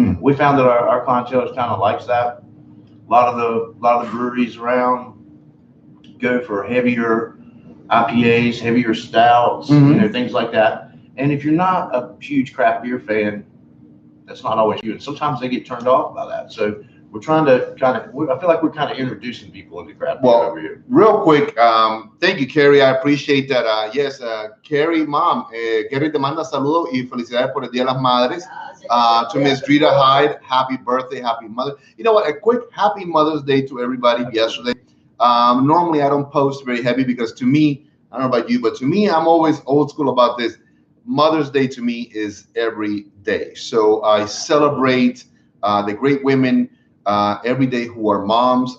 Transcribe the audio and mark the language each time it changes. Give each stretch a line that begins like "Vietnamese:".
English: We found that our clientele kind of likes that. A lot of the breweries around go for heavier IPAs, heavier stouts, things like that. And if you're not a huge craft beer fan, that's not always you. And sometimes they get turned off by that. So we're trying to I feel like we're kind of introducing people into craft beer over here. Real quick, thank you, Carrie. I appreciate that.
Spanish: Yes, Carrie, Mom, Carrie te manda saludos y felicidades por el Día de las Madres.
English: To Miss Drita Hyde, happy birthday, happy mother. You know what? A quick happy Mother's Day to everybody yesterday. Normally, I don't post very heavy because to me, I don't know about you, but to me, I'm always old school about this. Mother's Day to me is every day. So I celebrate the great women every day who are moms.